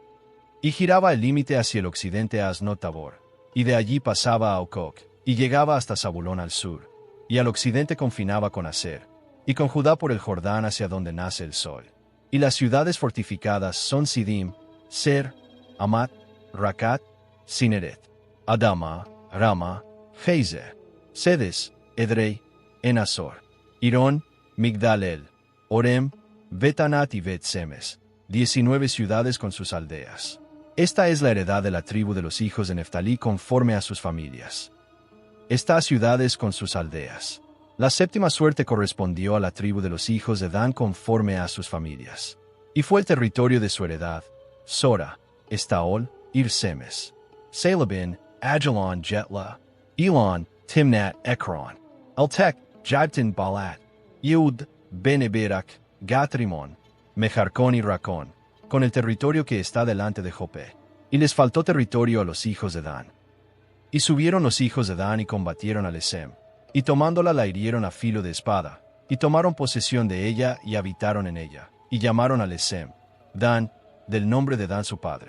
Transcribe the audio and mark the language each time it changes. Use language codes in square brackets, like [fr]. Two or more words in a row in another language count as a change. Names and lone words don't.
[es] Y giraba el límite hacia el occidente a Asnot Tabor, y de allí pasaba a Ococ, y llegaba hasta Zabulón al sur, y al occidente confinaba con Aser, y con Judá por el Jordán hacia donde nace el sol. Y las ciudades fortificadas son Sidim, Ser, Amat, Racat, Sineret, Adama, Rama, Heizer, Sedes, Edrei, Enazor, Irón, Migdal-el, Orem, Betanat y Bet-Semes, 19 ciudades con sus aldeas. Esta es la heredad de la tribu de los hijos de Neftalí conforme a sus familias. Estas ciudades con sus aldeas. La séptima suerte correspondió a la tribu de los hijos de Dan conforme a sus familias. Y fue el territorio de su heredad, Sora, Estaol, Ir-Semes, Salabin, Ajalon, Jetla, Elon, Timnat, Ekron, Altec, Jabtin, Balat, Yehud, Beneberak, Gatrimon, Mejarcón y Racón, con el territorio que está delante de Jope. Y les faltó territorio a los hijos de Dan. Y subieron los hijos de Dan y combatieron a Lesem, y tomándola la hirieron a filo de espada, y tomaron posesión de ella y habitaron en ella, y llamaron a Lesem, Dan, del nombre de Dan su padre.